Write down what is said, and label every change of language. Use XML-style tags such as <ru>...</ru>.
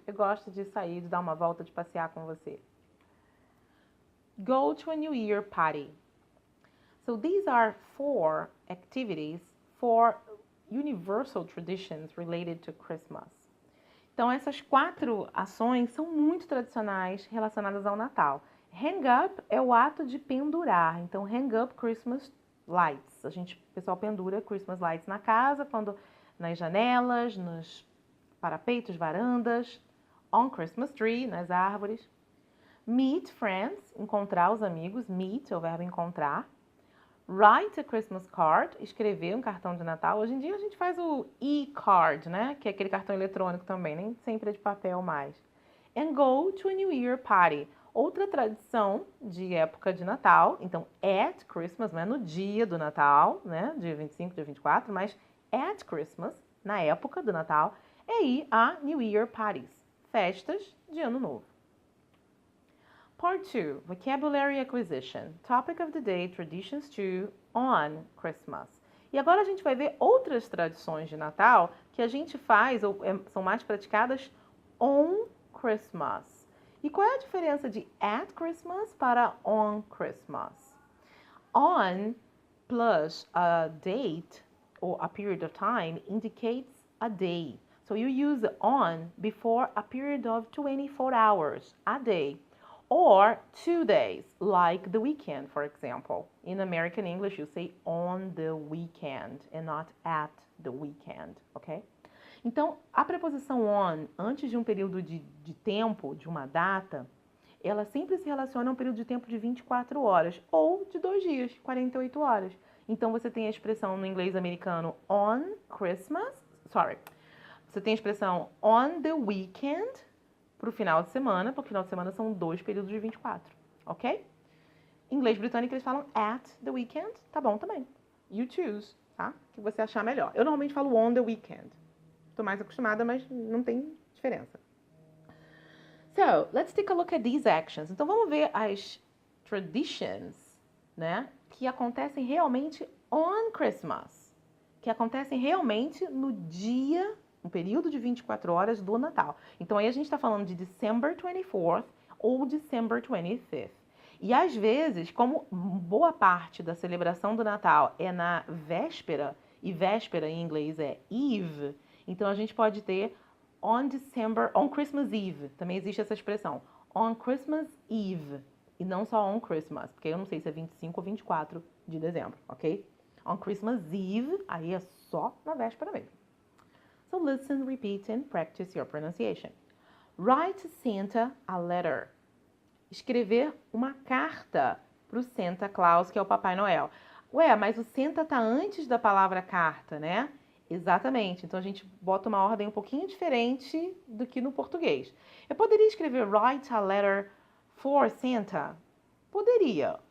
<pt>Eu gosto de sair, de dar uma volta, de passear com você.</pt> <en>Go to a New Year party. So these are 4 activities, 4 universal traditions related to Christmas.</en> <pt>Então, essas 4 ações são muito tradicionais relacionadas ao Natal. Hang up é o ato de pendurar. Então,</pt> <en>hang up Christmas lights.</en> <pt>O pessoal pendura Christmas lights na casa, nas janelas, nos parapeitos, varandas.</pt> <en>On Christmas tree,</en> <pt>nas árvores.</pt> <en>Meet friends,</en> <pt>encontrar os amigos. Meet é o verbo encontrar.</pt> <en>Write a Christmas card,</en> <pt>escrever um cartão de Natal. Hoje em dia a gente faz o e-card, né? Que é aquele cartão eletrônico também, nem sempre é de papel mais.</pt> <en>And go to a New Year party.</en> <pt>Outra tradição de época de Natal, então at Christmas, não é no dia do Natal, né? Dia 25, dia 24, mas</pt> <en>at Christmas,</en> <pt>na época do Natal, é ir a New Year parties, festas de Ano Novo. Part 2, Vocabulary Acquisition. Topic of the day, Traditions 2 on Christmas. E agora a gente vai ver outras tradições de Natal que a gente faz ou são mais praticadas</pt> <en>on Christmas.</en> <pt>E qual é a diferença de</pt> <en>at Christmas</en> <pt>para</pt> <en>on Christmas? On plus a date or a period of time indicates a day. So you use on before a period of 24 hours, a day. Or 2 days, like the weekend, for example. In American English, you say on the weekend and not at the weekend, ok?</en> <pt>Então, a preposição on, antes de um período de tempo, de uma data, ela sempre se relaciona a um período de tempo de 24 horas ou de 2 dias, 48 horas. Então, você tem a expressão no inglês americano on Christmas, você tem a expressão</pt> <en>on the weekend,</en> <pt>para o final de semana, porque o final de semana são 2 períodos de 24, ok? Em inglês britânico eles falam</pt> <en>at the weekend,</en> <pt>tá bom também.</pt> <en>You choose,</en> <pt>tá? O que você achar melhor. Eu normalmente falo</pt> <en>on the weekend.</en> <pt>Estou mais acostumada, mas não tem diferença. So, let's take a look at these actions. Então vamos ver as traditions, né? Que acontecem realmente on Christmas. Que acontecem realmente no dia, um período de 24 horas do Natal. Então, aí a gente está falando de December 24th ou December 25th. E, às vezes, como boa parte da celebração do Natal é na véspera, e véspera em inglês é Eve, então a gente pode ter</pt> <en>on Christmas Eve.</en> <pt>Também existe essa expressão.</pt> <en>On Christmas Eve.</en> <pt>E não só on Christmas, porque eu não sei se é 25 ou 24 de dezembro, ok?</pt> <en>On Christmas Eve,</en> <pt>aí é só na véspera mesmo.</pt> <en>So listen, repeat, and practice your pronunciation. Write Santa a letter.</en> <pt>Escrever uma carta para o Santa Claus, que é o Papai Noel. Ué, mas o Santa tá antes da palavra carta, né? Exatamente. Então a gente bota uma ordem um pouquinho diferente do que no português. Eu poderia escrever</pt> <en>write a letter for Santa?</en> <pt>Poderia.</pt>